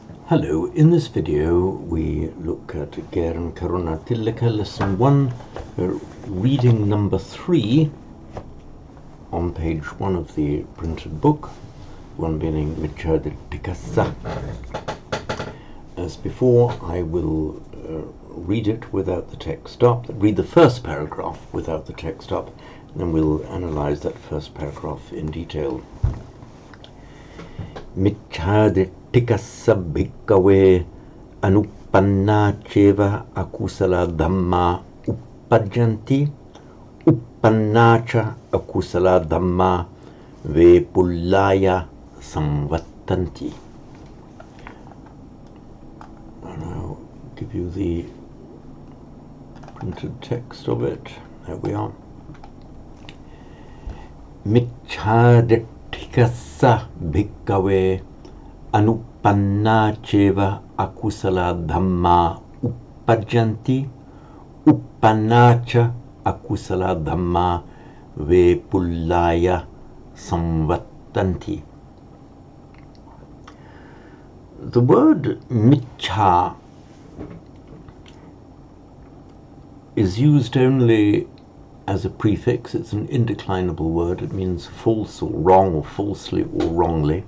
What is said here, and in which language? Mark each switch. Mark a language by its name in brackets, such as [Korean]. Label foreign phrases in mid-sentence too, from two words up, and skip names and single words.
[English] Hello, in this video we look at G&K Lesson 1, reading number 3 on page 1 of the printed book, one being Michadikasa. As before, I will read it without the text up, read the first paragraph without the text up, and then we'll analyze that first paragraph in detail. [Pali] Michadikasa bhikkhave anupanna cheva akusala dhamma uppajjanti uppanna cha akusala dhamma vepullaya samvattanti. [English] And I'll give you the printed text of it. There we are. [Pali] Michadikasa bhikkhave anupanna cheva akusala dhamma uppajjanti uppanna cha akusala dhamma vepullaya samvattanti. [English] The word michha is used only as a prefix. It's an indeclinable word. It means false or wrong, or falsely or wrongly.